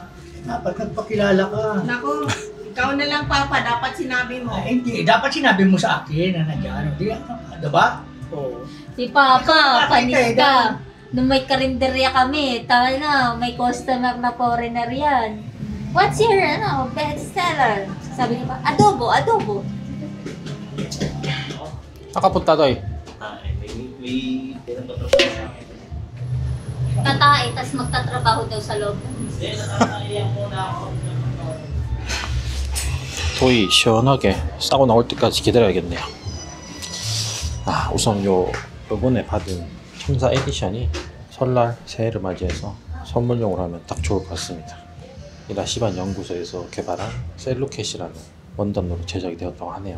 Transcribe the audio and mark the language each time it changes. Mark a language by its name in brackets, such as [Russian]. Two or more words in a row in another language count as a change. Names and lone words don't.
[Filipino] Dapat nagpakilala ka. Naku, ikaw na lang, Papa. Dapat sinabi mo. Ay, hindi. Dapat sinabi mo sa akin na nandiyan. Di, diba? Oo. Si Papa, Ikaw panis nakakita, ka. Nung may karinderya kami, tayo na, may customer na foreigner yan. [English] What's your, [Filipino] bestseller? Sabi niya pa, adobo. Nakapunta Doy. May pinapatapos sa akin. Tatae, tas magtatrabaho daw sa loob. Hindi, nakakaiyak muna ako. [Korean] 도이 시원하게 싸고 나올 때까지 기다려야겠네요. 우선 요번에 받은 청사 에디션이 설날 새해를 맞이해서 선물용으로 하면 딱 좋을 것 같습니다. 이 라시반 연구소에서 개발한 셀로켓이라는 원단으로 제작이 되었다고 하네요.